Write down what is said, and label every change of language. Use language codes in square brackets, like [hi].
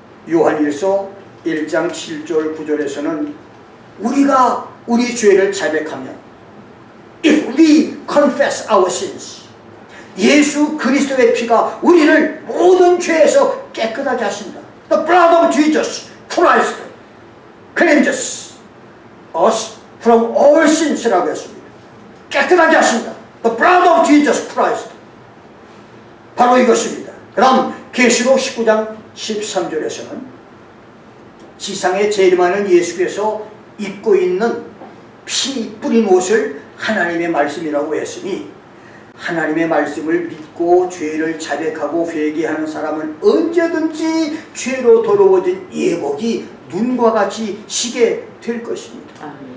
[ko] 요한일서 1장 7절 9절에서는 우리가 우리 죄를 자백하면 [en] If we confess our sins, [ko] 예수 그리스도의 피가 우리를 모든 죄에서 깨끗하게 하신다. [en] The blood of Jesus Christ cleanses us from all sins라고 [ko] 했습니다. 깨끗하게 하신다. [en] The blood of Jesus Christ. [ko] 바로 이것입니다. 그 다음 계시록 19장 13절에서는 지상에 제일 많은 예수께서 입고 있는 피 뿌린 옷을 하나님의 말씀이라고 했으니 하나님의 말씀을 믿고 죄를 자백하고 회개하는 사람은 언제든지 죄로 더러워진 예복이 눈과 같이 시게 될 것입니다.